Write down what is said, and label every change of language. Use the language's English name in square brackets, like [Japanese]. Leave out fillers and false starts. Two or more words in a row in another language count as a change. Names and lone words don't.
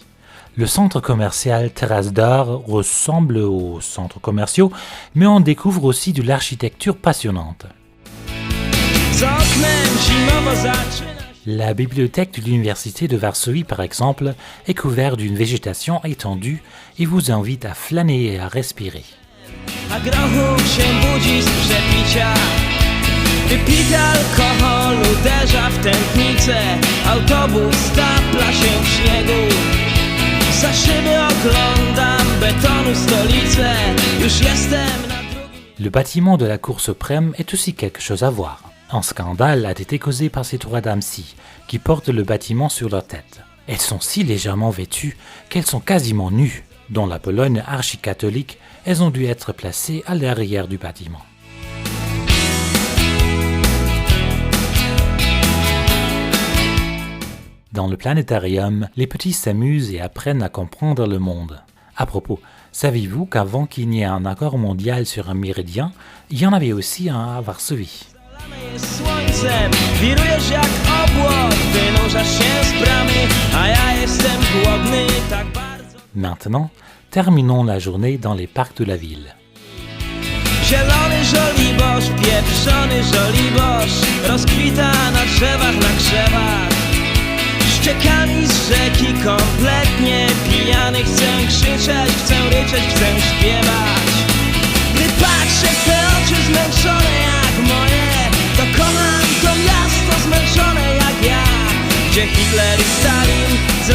[French] Le centre commercial Terrasse d'Or ressemble aux centres commerciaux, mais on découvre aussi de l'architecture passionnante. La bibliothèque de l'université de Varsovie, par exemple, est couverte d'une végétation étendue et vous invite à flâner et à respirer. [Polish] A grochu się budzi z przepicia. Wypity alkohol uderza w tętnicę. Autobus stapla się w śniegu. Za szyby oglądam betonu stolicę. Już jestem na drugim... [French] Le bâtiment de la Cour suprême est aussi quelque chose à voir. Un scandale a été causé par ces trois dames-ci, qui portent le bâtiment sur leur tête. Elles sont si légèrement vêtues qu'elles sont quasiment nues. Dans la Pologne archi-catholique, elles ont dû être placées à l'arrière du bâtiment. Dans le planétarium, les petits s'amusent et apprennent à comprendre le monde. À propos, savez-vous qu'avant qu'il n'y ait un accord mondial sur un méridien, il y en avait aussi un à Varsovie? [Polish] Słońcem wirujesz jak obłok, wynurzasz się z bramy, a ja jestem głodny tak bardzo. [French] Maintenant, terminons la journée dans les parcs de la ville. [Polish] Zielony żoliborz, pieprzony żoliborz, rozkwita na drzewach, na krzewach. Ściekami z rzeki kompletnie pijany, chcę krzyczeć, chcę ryczeć, chcę śpiewać. Gdy patrzę w te oczy zmęczone jak moje, to kocham to miasto zmęczone jak ja, gdzie Hitler i Stalin